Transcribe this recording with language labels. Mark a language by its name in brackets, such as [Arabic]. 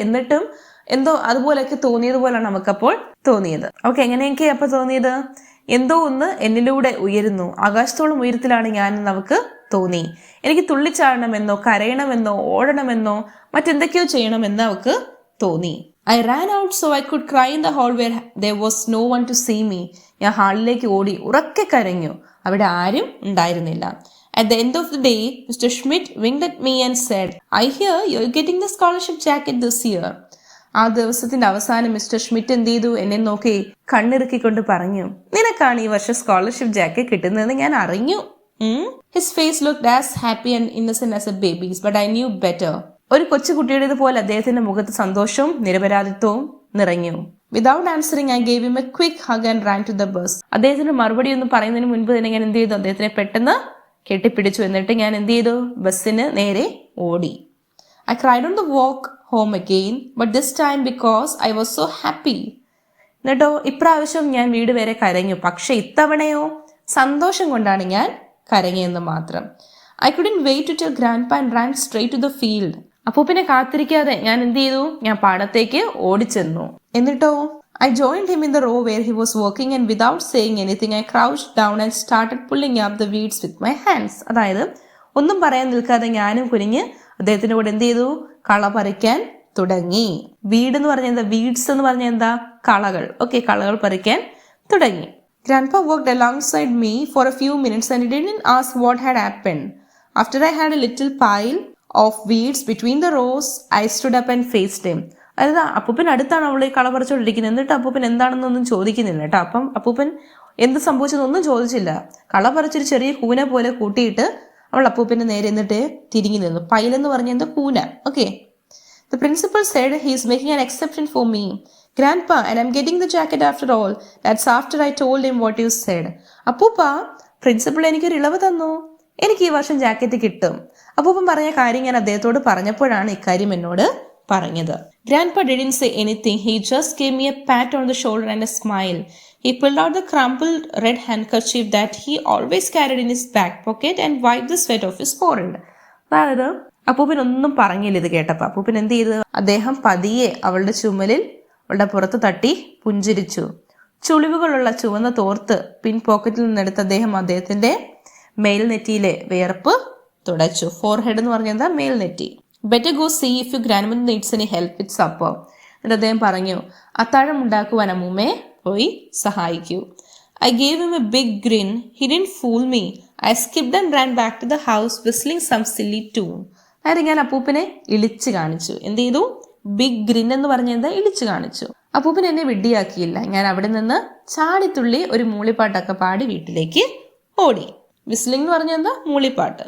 [Malayalam] എന്നിട്ടും എന്തോ അതുപോലെയൊക്കെ തോന്നിയതുപോലാണ് നമുക്കപ്പോൾ തോന്നിയത്. ഓക്കെ, എങ്ങനെയൊക്കെ അപ്പൊ തോന്നിയത്? എന്തോ ഒന്ന് എന്നിലൂടെ ഉയരുന്നു, ആകാശത്തോളം ഉയരത്തിലാണ് ഞാനെന്ന് അവൾക്ക് തോന്നി. എനിക്ക് തുള്ളിച്ചാടണമെന്നോ കരയണമെന്നോ ഓടണമെന്നോ മറ്റെന്തൊക്കെയോ ചെയ്യണമെന്ന് അവൾക്ക് തോന്നി. [English] I ran out so I could cry in the hall where there was no one to see me. [Malayalam] ഞാൻ ഹാളിലേക്ക് ഓടി ഉറക്കെ കരഞ്ഞു, അവിടെ ആരും ഉണ്ടായിരുന്നില്ല. [English] At the end of the day, Mr. Schmidt winked at me and said, I hear you're getting the scholarship jacket this year. [Malayalam] ആ ദിവസത്തിന്റെ അവസാനം മിസ്റ്റർ ഷ്മിറ്റ് എന്ത് ചെയ്തു, എന്നെ നോക്കി കണ്ണിറുക്കിക്കൊണ്ട് പറഞ്ഞു, നിനക്കാണ് ഈ വർഷം സ്കോളർഷിപ്പ് ജാക്കറ്റ് കിട്ടുന്നതെന്ന് ഞാൻ അറിഞ്ഞു. [English] His face looked as happy and innocent as a babies, but I knew better. [Malayalam] ഒരു കൊച്ചുകുട്ടിയുടേതുപോലെ അദ്ദേഹത്തിന്റെ മുഖത്ത് സന്തോഷവും നിരപരാധിത്വവും നിറഞ്ഞു. [English] Without answering I gave him a quick hug and ran to the bus. [Malayalam] അദ്ദേഹത്തിന് മറുപടി ഒന്നും പറയുന്നതിന് മുൻപ് തന്നെ ഞാൻ എന്ത് ചെയ്തു, അദ്ദേഹത്തിനെ പെട്ടെന്ന് കെട്ടിപ്പിടിച്ചു. എന്നിട്ട് ഞാൻ എന്ത് ചെയ്തു, ബസ്സിന് നേരെ ഓടി. [English] I cried on the walk home again, but this time because I was so happy. [Malayalam] എന്നിട്ടോ ഇപ്രാവശ്യം ഞാൻ വീട് വരെ കരഞ്ഞു, പക്ഷെ ഇത്തവണയോ സന്തോഷം കൊണ്ടാണ് ഞാൻ കരഞ്ഞെന്ന് മാത്രം. [English] I couldn't wait to tell grandpa and ran straight to the field. [Malayalam] അപ്പൂപ്പനെ കാത്തിരിക്കാതെ ഞാൻ എന്ത് ചെയ്തു, ഞാൻ പാടത്തേക്ക് ഓടിച്ചെന്നു. എന്നിട്ടോ [English] I joined him in the row where he was working and without saying anything I crouched down and started pulling up the weeds with my hands. [Malayalam] അതായത് ഒന്നും പറയാൻ നിൽക്കാതെ ഞാനും കുനിഞ്ഞ് അദ്ദേഹത്തിന്റെ കൂടെ എന്ത് ചെയ്തു, കള പറിക്കാൻ തുടങ്ങി. വീട് എന്ന് പറഞ്ഞ എന്താ, വീഡ്സ് എന്ന് പറഞ്ഞ എന്താ, കളകൾ. ഓക്കെ, കളകൾ പറിക്കാൻ തുടങ്ങി. [English] Grandpa worked alongside me for a few minutes and he didn't ask what had happened. After I had a little pile of weeds between the rows, I stood up and faced him. [Malayalam] അതായത് അപ്പൂപ്പൻ അടുത്താണ് അവൾ കള പറിച്ചുകൊണ്ടിരിക്കുന്നത്. എന്നിട്ട് അപ്പൂപ്പൻ എന്താണെന്നൊന്നും ചോദിക്കുന്നില്ല കേട്ടോ. അപ്പം അപ്പൂപ്പൻ എന്ത് സംഭവിച്ചതൊന്നും ചോദിച്ചില്ല. കള പറിച്ചൊരു ചെറിയ കൂന പോലെ കൂട്ടിയിട്ട് അവൾ അപ്പൂപ്പന്റെ നേരെ എന്നിട്ട് തിരിഞ്ഞു നിന്നു. പൈലെന്ന് പറഞ്ഞ എന്താ, കൂന. Okay. [English] The principal said he is making an exception for me, Grandpa, and I'm getting the jacket after all. That's after I told him what you said. [Malayalam] അപ്പൂപ്പ, പ്രിൻസിപ്പൾ എനിക്കൊരു ഇളവ് തന്നു, എനിക്ക് ഈ വർഷം ജാക്കറ്റ് കിട്ടും. അപ്പൂപ്പൻ പറഞ്ഞ കാര്യം ഞാൻ അദ്ദേഹത്തോട് പറഞ്ഞപ്പോഴാണ് ഇക്കാര്യം എന്നോട് പറഞ്ഞത്. [English] Grandpa didn't say anything. He just gave me a pat on the shoulder and a smile. He pulled out the crumpled red handkerchief that he always carried in his back pocket and wiped the sweat off his forehead. [Malayalam] അതായത് അപ്പൂപ്പൻ ഒന്നും പറഞ്ഞില്ല ഇത് കേട്ടപ്പോൾ. അപ്പൂപ്പൻ എന്ത് ചെയ്തു, അദ്ദേഹം പതിയെ അവളുടെ ചുമലിൽ അവളുടെ പുറത്ത് തട്ടി പുഞ്ചിരിച്ചു. ചുളിവുകളുള്ള ചുവന്ന തോർത്ത് പിൻ പോക്കറ്റിൽ നിന്നെടുത്ത് അദ്ദേഹം അദ്ദേഹത്തിന്റെ മേൽനെറ്റിയിലെ വിയർപ്പ് തുടച്ചു. ഫോർഹെഡ് എന്ന് പറഞ്ഞാൽ എന്താ, മേൽനെറ്റി. [English] Better go see if your grandmother needs any help with supper. [Malayalam] എന്നിട്ട് അദ്ദേഹം പറഞ്ഞു, അത്താഴം ഉണ്ടാക്കുവാൻ അമ്മൂമ്മേ പോയി സഹായിക്കൂ. [English] I gave him a big grin. He didn't fool me. I skipped and ran back to the house whistling some silly tune. [Malayalam] അതായത് ഞാൻ അപ്പൂപ്പനെ ഇളിച്ചു കാണിച്ചു. എന്ത് ചെയ്തു, ബിഗ് ഗ്രിൻ എന്ന് പറഞ്ഞ എന്താ, ഇളിച്ചു കാണിച്ചു. അപ്പൂപ്പൻ എന്നെ വിഡ്ഢിയാക്കിയില്ല. ഞാൻ അവിടെ നിന്ന് ചാടിത്തുള്ളി ഒരു മൂളിപ്പാട്ടൊക്കെ പാടി വീട്ടിലേക്ക് ഓടി. വിസ്ലിംഗ് എന്ന് പറഞ്ഞ എന്താ, മൂളിപ്പാട്ട്.